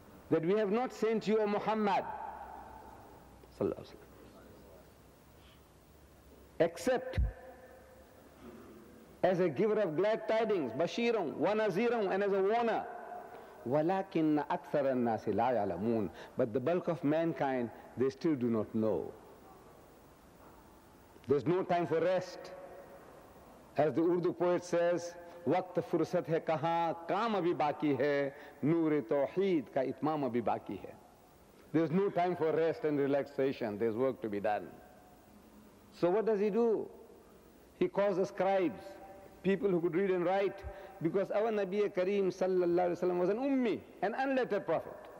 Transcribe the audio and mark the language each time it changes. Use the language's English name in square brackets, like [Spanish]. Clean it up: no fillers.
[English] That we have not sent you, O Muhammad, except as a giver of glad tidings, Bashiran, wa Naziran, and as a warner. [Arabic] وَلَكِنَّ أَكْثَرَ النَّاسِ لَا يَعْلَمُونَ. [English] But the bulk of mankind, they still do not know. There's no time for rest. As the Urdu poet says, [Urdu] وقت فرصت ہے کہاں کام ابھی باقی ہے نور توحید کا اتمام ابھی باقی ہے. [English] There's no time for rest and relaxation. There's work to be done. So what does he do? He calls the scribes, people who could read and write, because our Nabi Kareem sallallahu alaihi wasallam was an ummi, an unlettered prophet.